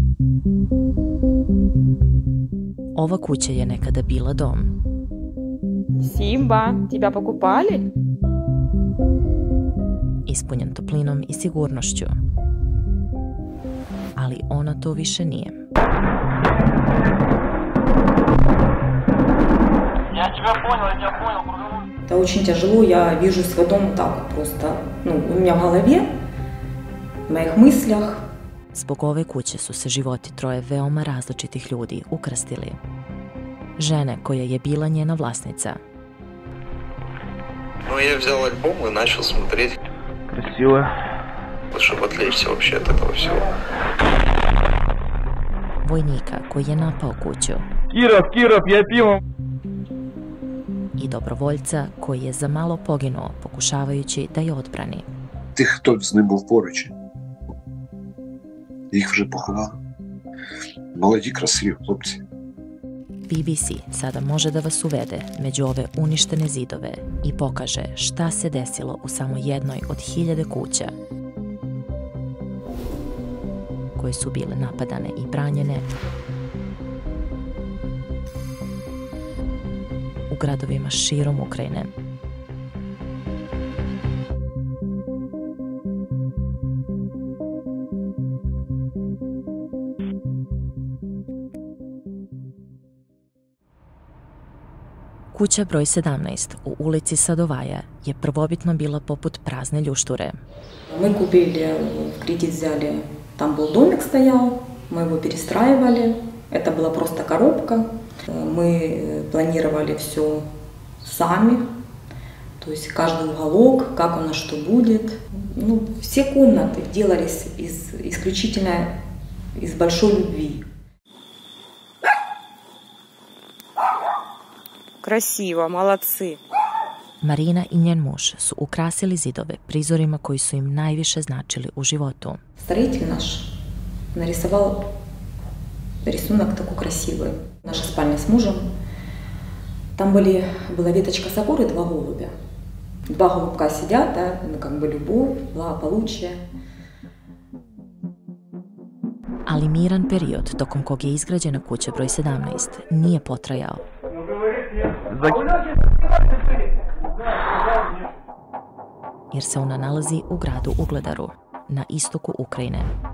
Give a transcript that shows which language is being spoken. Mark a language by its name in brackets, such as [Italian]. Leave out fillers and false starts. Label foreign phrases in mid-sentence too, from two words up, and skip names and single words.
[Serbian] Ova kuća je nekada bila dom. [Russian] Simba, тебя покупали? [Serbian] Ispunjen toplinom i sigurnošću. Ali ona to više nije. [Russian] Я тебя понял. Это очень тяжело, я вижу свой дом вот так вот просто, у меня в голове, в моих мыслях. [Serbian] Zbog ove kuće su se životi troje veoma različitih ljudi ukrstili. Žene koja je bila njena vlasnica. [Russian] Я взял альбом и начал смотреть. Красиво. Чтобы отвлечься вообще от этого всего. [Serbian] Vojnika koji je napao kuću. [Russian] Киров, я пиво. [Serbian] I dobrovoljca koji je za malo poginuo pokušavajući da je odbrani. [Ukrainian] Тих, хто з ним був поруч, їх вже поховали. Молоді, красиві хлопці. [Serbian] BBC sada može da vas uvede među ove uništene zidove i pokaže šta se desilo u samo jednoj od 1000 kuća koje su bile napadane i branjene u gradovima širom Ukrajine. Kuća broj 17 u ulici Sadovaja je prvobitno bila poput prazne ljušture. [Russian] Мы купили, в кредит взяли, там был домик стоял, мы его перестраивали, это была просто коробка. Мы планировали все сами, то есть каждый уголок, как у нас что будет. Все комнаты делались исключительно из большой любви. Красиво, молодцы. [Serbian] Marina i njen muž su ukrasili zidove prizorima koji su im najviše značili u životu. [Russian] Строитель наш нарисовал рисунок такой красивый. Наша спальня с мужем. Там была веточка сакуры, 2 голубя. 2 голубка сидят, да, как бы любовь, благополучие. [Serbian] Ali miran period tokom kog je izgrađena kuća broj 17 nije potrajao. Jer se ona nalazi u gradu Ugledaru, na istoku Ukrajine.